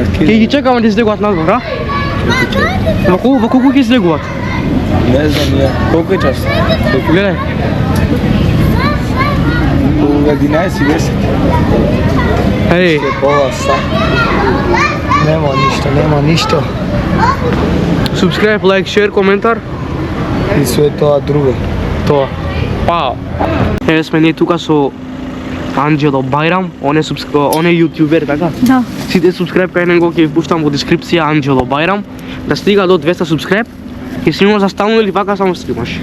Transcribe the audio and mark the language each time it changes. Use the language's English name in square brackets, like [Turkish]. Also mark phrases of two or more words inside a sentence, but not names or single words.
[Macedonian] Ќе ги чекаме да излегуваат надвор, а? Во колку ќе излегуваат? Не знам, ја. Колку е час? Гледај. Околу 11:10. Еј, Пола сат. Нема ништо. [English] subscribe, like, share, [Macedonian] коментар. И све тоа друго. Тоа. Пао. Еве сме ние тука со Анџело Бајрам, он е јутјубер, така? Да. Сите subscribe кај него ќе ви пуштам во дескрипција Анџело Бајрам. Да стига до 200 subscribe, ќе снимам за стално или вака само стримаш?